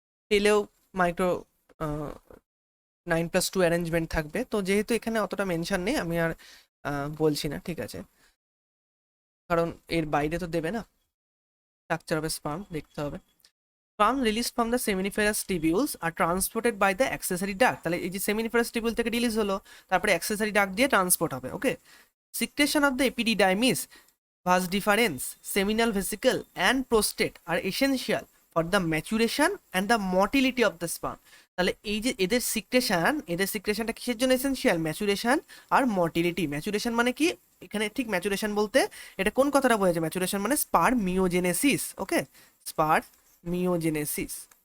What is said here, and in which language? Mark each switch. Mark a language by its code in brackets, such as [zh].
[bn] টেলেও micro 9+2 arrangement থাকবে, তো যেহেতু এখানে অতটা মেনশন নেই আমি আর বলছি না, ঠিক আছে, কারণ এর বাইরে তো দেবে না। [en] structure of sperm [bn] দেখতে হবে। [en] Sperm release from the seminiferous tubules are transported by the accessory duct. [bn] তাহলে এই যে সেমিনিফেরাস টিবিউল থেকে রিলিজ হলো, তারপরে অ্যাক্সেসরি ডাক্ট দিয়ে ট্রান্সপোর্ট হবে। ওকে, [en] Secretion of the epididymis Vas deferens, seminal vesicle and prostate are essential for the maturation and the motility of the sperm. [bn] তাহলে এই যে এদের সিক্রেশনটা কিসের জন্য এসেনশিয়াল? ম্যাচুরেশন আর মর্টিলিটি। ম্যাচুরেশন মানে কি? এখানে ঠিক ম্যাচুরেশন বলতে এটা কোন কথাটা বোঝাচ্ছে? ম্যাচুরেশন মানে স্পারমিওজেনেসিস। ওকে, স্পারমিওজেনেসিস।